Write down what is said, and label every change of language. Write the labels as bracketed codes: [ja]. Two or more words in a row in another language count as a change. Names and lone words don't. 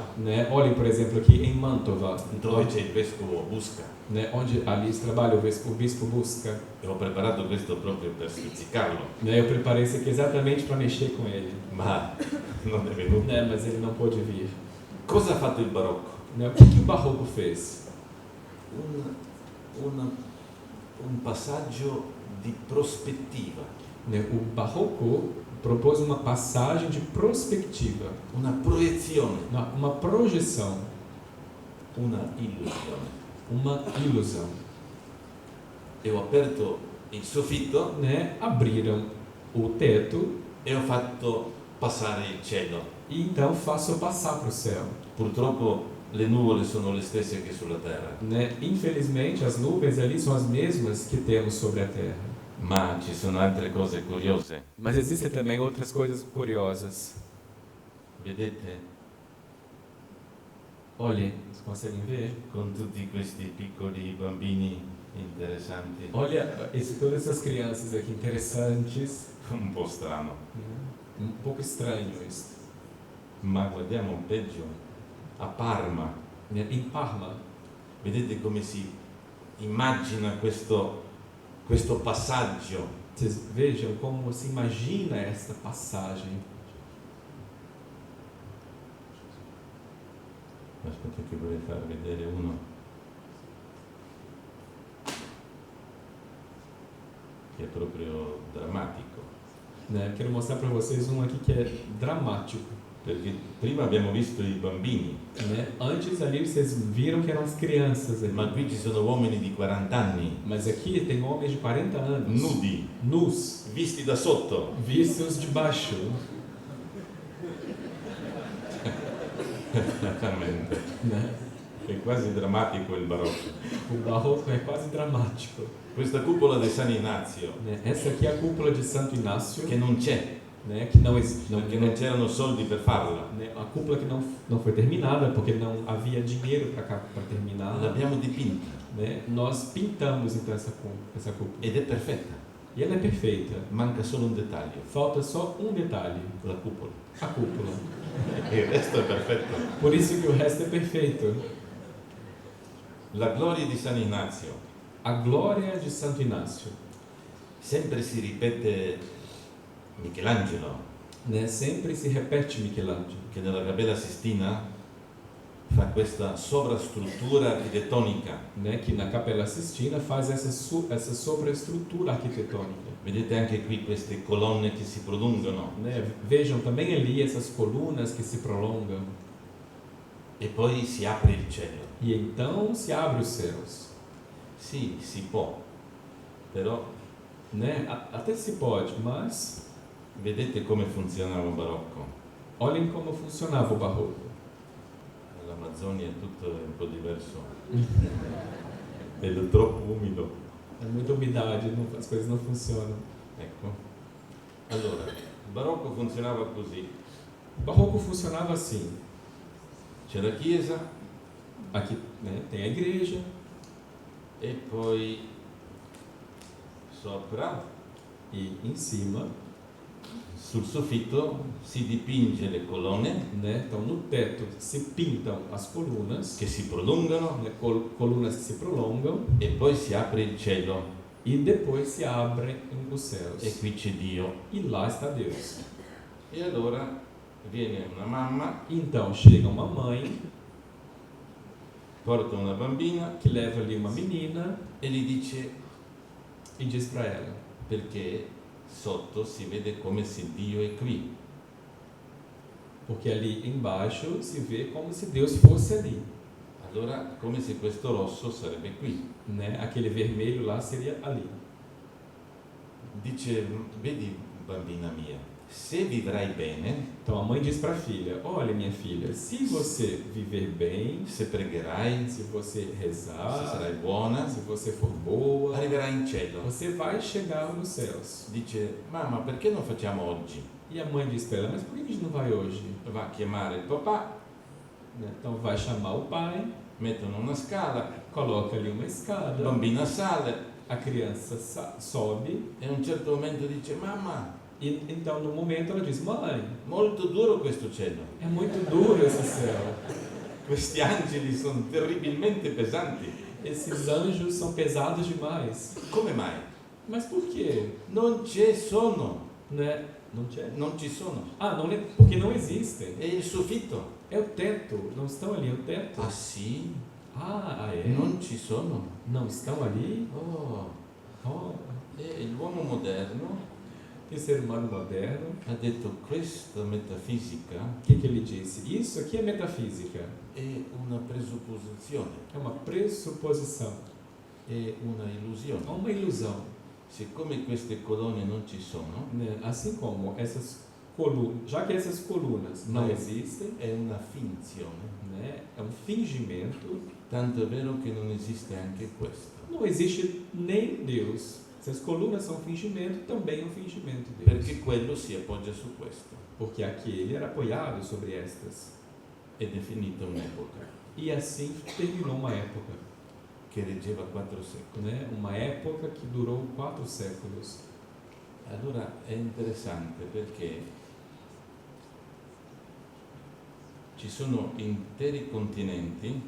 [pt] Né? Olhem, por exemplo, aqui em Mantova, [it] dove c'è il vescovo Busca. [pt] né, onde ali trabalha o bispo Busca. [it] E ho preparato questo proprio per stuzzicarlo, [pt] Né? Eu preparei isso aqui exatamente para mexer com ele. [it] ma non è venuto. [pt] Né? Mas ele não pôde vir. [it] Cosa ha fatto il barocco? [pt] Né? O que o barroco fez? [it] Un passaggio di prospettiva, [pt] Né? O barroco propôs uma passagem de prospectiva, [it] una proiezione, [pt] uma projeção, [it] una illusione. [pt] uma ilusão. [it] E ho aperto il soffitto [pt] Né? Abriram o teto [it] e ho fatto passare il cielo. [pt] e então faço passar para o céu. [it] Purtroppo le nuvole sono le stesse che sulla terra, [pt] Né? Infelizmente, as nuvens ali são as mesmas que temos sobre a terra. [it] ma ci sono altre cose curiose. [pt] Mas existem também outras coisas curiosas. [it] Vedete, [pt] Olhem, vocês conseguem ver? [it] con tutti questi piccoli bambini interessanti, [pt] Olha todas essas crianças aqui interessantes. [it] un po' strano, [pt] Né? Um pouco estranho isso. [it] ma guardiamo peggio, a Parma, [pt] Né? Em Parma, [it] vedete come si immagina questo passaggio. [pt] vocês vejam como se imagina esta passagem. [it] Aspetta che vorrei far vedere uno. Che è proprio drammatico, [pt] Né? Quero mostrar para vocês um aqui que é dramático. [it] perché prima abbiamo visto i bambini, [pt] Né? Antes ali vocês viram que eram as crianças ali. [it] ma qui ci sono uomini di 40 anni, [pt] Mas aqui tem homens de 40 anos, [it] nudi, [pt] nus, [it] visti da sotto. [pt] vistos de baixo. [it] Esattamente. [pt] Né? [it] È quasi drammatico il barocco. [pt] O barroco é quase dramático. [it] Questa cupola di San Ignazio, [pt] Né? Essa aqui é a cúpula de Santo Inácio, [it] che non c'è, [pt] né? Que não existe. [it] perché non c'erano soldi per farla. [pt] Né? A cúpula que não foi terminada porque não havia dinheiro para terminar. [it] L'abbiamo dipinta [pt] Né? Nós pintamos então essa cúpula. [it] ed è perfetta. [pt] E ela é perfeita. [it] Manca solo un dettaglio, [pt] Falta só um detalhe: [it] la cupola. [pt] a cúpula. [it] Il resto è perfetto. [pt] Por isso que o resto é perfeito. [it] La gloria di San Ignazio. [pt] A glória de Santo Inácio. [it] Sempre si ripete Michelangelo, [pt] Né? Sempre se repete Michelangelo, [it] che nella Capella Sistina fa questa sovrastruttura architettonica. [pt] né? Que na Capela Sistina faz essa sobreestrutura arquitetônica. [it] Vedete anche qui queste colonne che si prolungano, [pt] Né? Vejam também ali essas colunas que se prolongam. [it] e poi si apre il cielo. [pt] E então se abre os céus. [it] Sì, si può, però [pt] Né? Até se pode, mas [it] vedete come funzionava il barocco. [pt] olhem como funcionava o barroco. [it] L'Amazzonia è tutto un po' diverso. è troppo umido. [pt] É muita umidade, as coisas não funcionam. [it] Ecco. Allora, il barocco funzionava così. [pt] O barroco funcionava assim. [it] C'è la chiesa [pt] Aqui, né, tem a igreja, [it] e poi sopra, [pt] e em cima, [it] sul soffitto, si dipinge le colonne [pt] né, então no teto se pintam as colunas, [it] che si prolungano [pt] né, colunas que se prolongam, [it] e poi si apre il cielo [pt] e depois se abrem os céus. [it] e qui c'è Dio. [pt] E lá está Deus. [it] E allora viene una mamma, [pt] Então chega uma mãe [it] porta una bambina [pt] que leva ali uma menina [it] e gli dice [pt] e diz para ela: [it] perché sotto si vede come se Dio è qui. [pt] porque ali embaixo se vê como se Deus fosse ali, [it] Allora, come se questo rosso sarebbe qui. [pt] né? Aquele vermelho lá seria ali. [it] Dice, vedi bambina mia, se vivrai bene, [pt] Então a mãe diz para a filha: olha, minha filha, se você viver bem, [it] se pregherai, [pt] se você se rezar, [it] sarai buona, [pt] se você for boa, [it] arriverai in cielo. [pt] você vai chegar nos céus. [it] Dice, mamma, perché non facciamo oggi? [pt] E a mãe diz para ela: mas por que a gente não vai hoje? [it] Va a chiamare il papà, [pt] Né? Então vai chamar o pai, [it] mettono una scala, [pt] coloca ali uma la escada, [it] bambina sale [pt] a criança sobe, [it] e a un certo momento dice, mamma, [pt] e então no momento ela diz: mãe, [it] molto duro questo cielo. [pt] é muito duro esse céu. [it] Questi angeli sono terribilmente pesanti. [pt] Esses anjos são pesados demais. [it] Come mai? [pt] Mas por quê? [it] Non ci sono. [pt] Né? Não c'è? [it] Non ci sono. [pt] Ah, não, porque não existem. [it] È il soffitto. [pt] É o teto, não estão ali, é o teto. [it] Ah sì? [pt] Ah, é? [it] Non ci sono. [pt] Não estão ali? Oh, Oh, [it] e l'uomo moderno [pt] e o ser humano moderno, [it] ha detto questa metafisica [pt] o que ele disse? Isso aqui é metafísica, [it] è una presupposizione, [pt] é uma pressuposição, [it] è una [pt] é [it] illusione. [pt] uma ilusão. [it] Siccome queste colonne non ci sono, [pt] Né? Assim como essas colunas, já que essas colunas não Não. existem, [it] è una finzione. [pt] né? É um fingimento, Tanto è vero che non esiste anche questo. não existe nem Deus. Se as colunas são fingimento, também é um fingimento de Deus. [it] Perché quello si appoggia su questo. [pt] Porque aquele era apoiado sobre estas. [it] Ed è finita un'epoca [pt] E assim terminou uma época, [it] che reggeva 4 secoli. [pt] né? Uma época que durou 4 séculos. [it] Allora è interessante perché ci sono interi continenti,